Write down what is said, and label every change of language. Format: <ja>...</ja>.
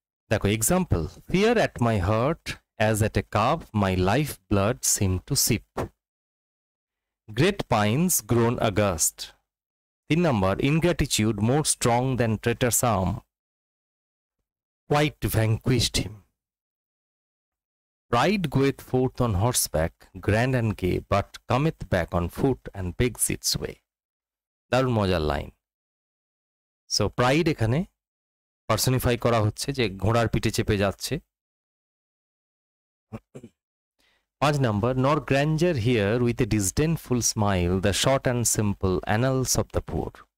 <bn>দেখো</bn> <en>Example, fear at my heart as at a cup my life blood seem to sip, great pines grown august.</en> <bn>3 number,</bn> <en>Ingratitude more strong than traitors arm, quite vanquished him. Pride goeth forth on horseback, grand and gay, but cometh back on foot and begs its way.</en> <bn>দারুণ মজার line. So pride এখানে personify করা হচ্ছে, যে ঘোড়ার পিঠে চেপে যাচ্ছে। 5 নম্বর,</bn> <en>nor grandeur here with a disdainful smile, the short and simple annals of the poor.</en>